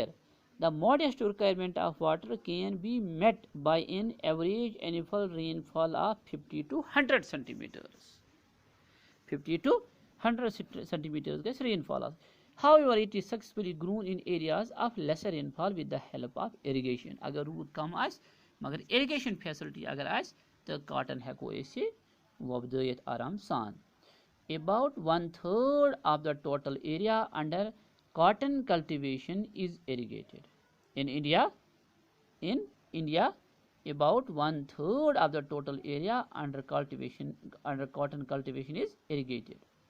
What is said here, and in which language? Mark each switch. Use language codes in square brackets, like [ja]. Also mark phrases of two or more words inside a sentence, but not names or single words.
[en] The modest requirement of water can be met by an average annual rainfall of 50 to 100 centimeters. 50 to 100 centimeters gets rainfall. However, it is successfully grown in areas of lesser rainfall with the help of irrigation. [ks] अगर रूद कम आस मगर [en] irrigation facility [ks] अगर आस तो cotton हेको ऐसे वोबदायित आराम सान. [en] About 1/3 of the total area under cotton cultivation is irrigated. In India, about 1/3 of the total area under cotton cultivation is irrigated.